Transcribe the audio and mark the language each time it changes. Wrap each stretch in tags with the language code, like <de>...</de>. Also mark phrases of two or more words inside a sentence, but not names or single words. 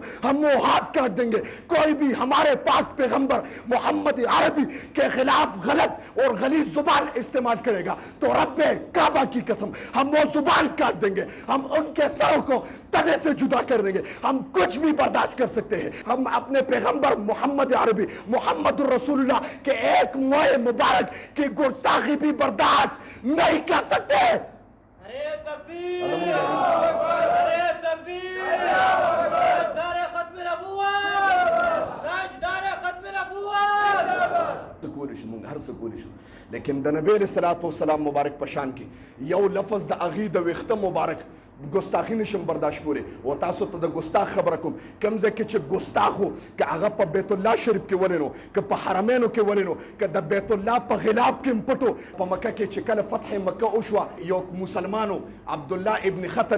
<ur>ہم وہ ہاتھ کاٹ دیں گے کوئی بھی ہمارے پاک پیغمبر محمد عربی کے خلاف غلط اور غلیظ زبان استعمال کرے گا تو رب کعبہ کی قسم ہم وہ زبان کاٹ دیں گے ہم ان کے سروں کو تنے سے جدا کر دیں گے ہم کچھ بھی برداشت کر سکتے ہیں ہم اپنے پیغمبر محمد عربی محمد رسول اللہ کے ایک موئے مبارک کی گستاخی بھی برداشت نہیں کر سکتے ارے تکبیر ارے تکبیر تاجدار ختم نبوت تاجدار ختم نبوت</ur> <ps>سکولی شو مونږ هر سکولی شو لیکن د نبی</ps> <ar>علیہ الصلوۃ والسلام</ar> <ps>مبارک پشان کې یو لفظ د اغې د ویښته مبارک ګستاخی نشم برداشت کولی او تاسو ته د ګستاخ خبره کوم کوم ځای کې چې ګستاخ و که هغه په بیت الله شریف کې ولې نو که په حرمینو کې ولې نو که د بیت الله په غلاب کې پټو په مکه کې چې کله فتح مکه وشوه یو مسلمانو عبدالله ابن خطل</ps>